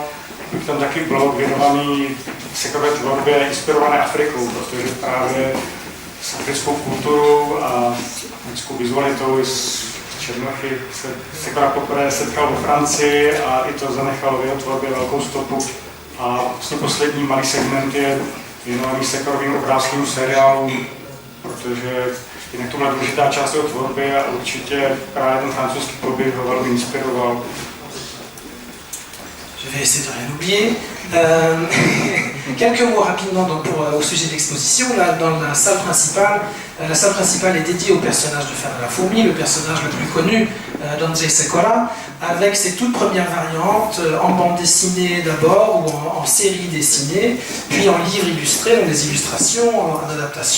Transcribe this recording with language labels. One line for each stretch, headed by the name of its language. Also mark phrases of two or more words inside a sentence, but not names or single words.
Czech: Je tam taky blok věnovaný Sekorové tvorbě inspirované Afrikou, protože právě s africkou kulturou a africkou vizualitou z Černochy se Sekora poprvé setkal ve Francii a i to zanechalo v jeho tvorbě velkou stopu. A vlastně poslední malý segment je věnovaný Sekorovým obrázkovým seriálům, protože jinak to byla důležitá část jeho tvorby a určitě právě ten francouzský pobyt ho velmi inspiroval.
French: Je vais essayer de rien oublier. Quelques mots rapidement donc au sujet de l'exposition. Là, dans la salle principale est dédiée au personnage de Fernand la Fourmi, le personnage le plus connu d'Andrzej Sekora, avec ses toutes premières variantes en bande dessinée d'abord ou en série dessinée, puis en livre illustré, donc des illustrations, en adaptation.